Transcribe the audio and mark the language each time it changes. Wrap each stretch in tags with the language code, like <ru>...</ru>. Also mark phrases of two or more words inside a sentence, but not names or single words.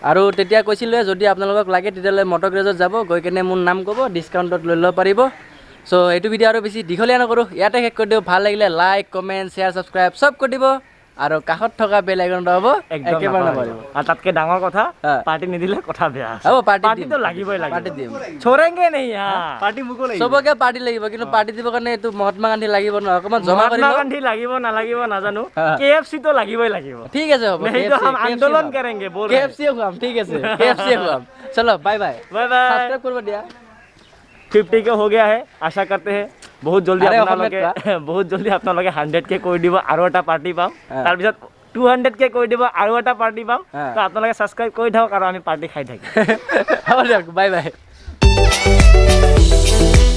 <as>আৰু তেতিয়া কৈছিলোঁ যদি আপোনালোকক লাগে তেতিয়াহ'লে মটৰ গ্ৰেজত যাব গৈ কেনে মোৰ নাম ক'ব ডিছকাউণ্টত লৈ ল'ব পাৰিব চ' এইটো ভিডিঅ' আৰু বেছি দীঘলীয়া নকৰোঁ ইয়াতে শেষ কৰি দিওঁ ভাল লাগিলে</as> <en>like comment share subscribe</en> <as>চব কৰি দিব আৰু কাষত থকা বেল আইকনটো হ'ব একেবাৰে নাপাৰিব আৰু তাতকে ডাঙৰ কথা পাৰ্টি নিদিলে কথা বেয়া হ'ব পাৰ্টি পাৰ্টিটো লাগিবই পাৰ্টি দিম</as> <hi>छोड़ेंगे नहीं</hi> <as>পাৰ্টি মোকো লাগিব চবকে পাৰ্টি লাগিব কিন্তু পাৰ্টি দিবৰ কাৰণে এইটো মহাত্মা গান্ধী লাগিব নহয় অকণমান জমা কৰি মহাত্মা গান্ধী লাগিব নালাগিব নাজানো KFC তো লাগিবই লাগিব ঠিক আছে হ'ব</as> <hi>नहीं तो हम आंदोलन करेंगे बोल</hi> <as>KFC খুৱাম ঠিক আছে KFC খুৱাম চলো</as> <en>bye bye bye bye</en> <as>সাবস্ক্ৰাইব কৰিব দিয়া</as> <hi>50 के हो गया है आशा करते हैं बहुत जल्दी अरे</hi> <as>আপোনালোকে</as> <hi>बहुत जल्दी</hi> <as>আপোনালোকে 100 के কৰি দিব আৰু এটা পাৰ্টি পাম তাৰ পিছত 200 के কৰি দিব আৰু এটা পাৰ্টি পাম তো আপোনালোকে সাবস্ক্ৰাইব কৰি থাকক আৰু আমি পাৰ্টি খাই থাকিম হ'ব দিয়ক বাই বাই</as>